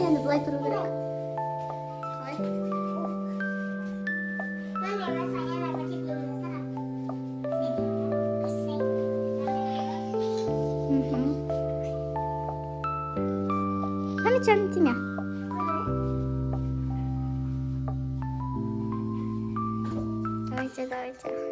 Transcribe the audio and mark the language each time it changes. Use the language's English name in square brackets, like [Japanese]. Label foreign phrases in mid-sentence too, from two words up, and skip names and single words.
[Kazakh] Былай тұру керек. Қалай? [Indonesian] Mami, rasanya lagi di sana. [Turkish] Hani canım ya? [Russian] Давайте.